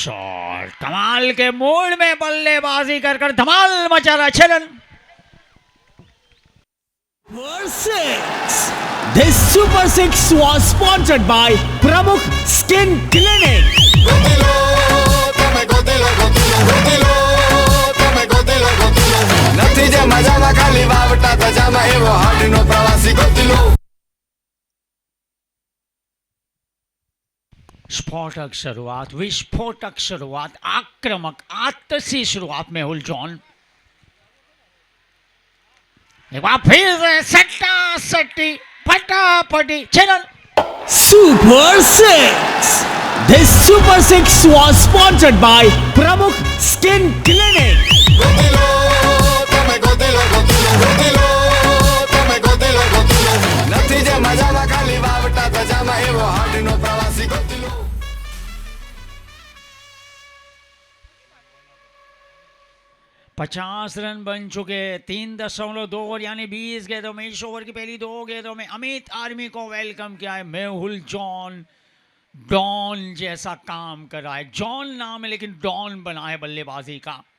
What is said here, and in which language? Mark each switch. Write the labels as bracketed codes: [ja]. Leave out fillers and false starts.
[hi] Shot, कमाल के mood में बल्लेबाजी कर धमाल मचा रहा। 6 run. [en] Super 6. This Super 6 was sponsored by Pramukh Skin Clinic. [gu] Gotilo તમે ગોતીલો ગોતીલો ગોતીલો તમે ગોતીલો ગોતીલો નથી જે મજામાં ખાલી વાવટા તજામાં એવો હાડનો પ્રવાસી ગોતીલો [hi] स्फोटक शुरुआत, विस्फोटक शुरुआत, आक्रामक आतसी शुरुआत मेहुल जॉन। एक बार फिर से सट्टा सट्टी फटाफटी channel [en] Super 6. This Super 6 was sponsored by Pramukh Skin Clinic. [gu] Gotilo તમે ગોતીલો ગોતીલો ગોતીલો તમે ગોતીલો ગોતીલો નથી જે મજામાં ખાલી વાવટા તજામાં એવો હાડનો પ્રવાસી ગોતીલો [hi] 50 रन बन चुके, 3.2 ओवर यानी 20 गेंदों में, इस ओवर की पहली 2 गेंदों में अमित आर्मी को वेलकम किया है मेहुल जॉन। डॉन जैसा काम कर रहा है, जॉन नाम है लेकिन डॉन बना है बल्लेबाजी का।